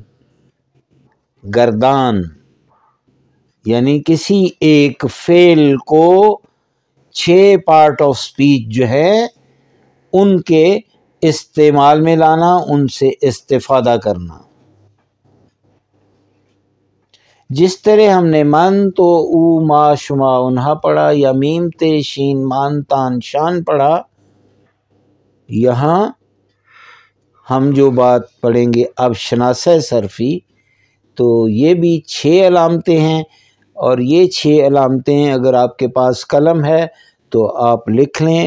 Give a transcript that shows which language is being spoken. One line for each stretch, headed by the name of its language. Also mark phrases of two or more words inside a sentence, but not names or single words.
Urdu: گردان، یعنی کسی ایک فعل کو 6 پارٹ آف سپیچ جو ہے ان کے استعمال میں لانا، ان سے استفادہ کرنا. جس طرح ہم نے
Persian: من تو او ما شما انہا
Urdu: پڑھا، یا میم تے شین
Persian: مان تان شان
Urdu: پڑھا، یہاں ہم جو بات پڑھیں گے اب شناسہ صرفی، تو یہ بھی 6 علامتیں ہیں. اور یہ 6 علامتیں اگر آپ کے پاس قلم ہے تو آپ لکھ لیں.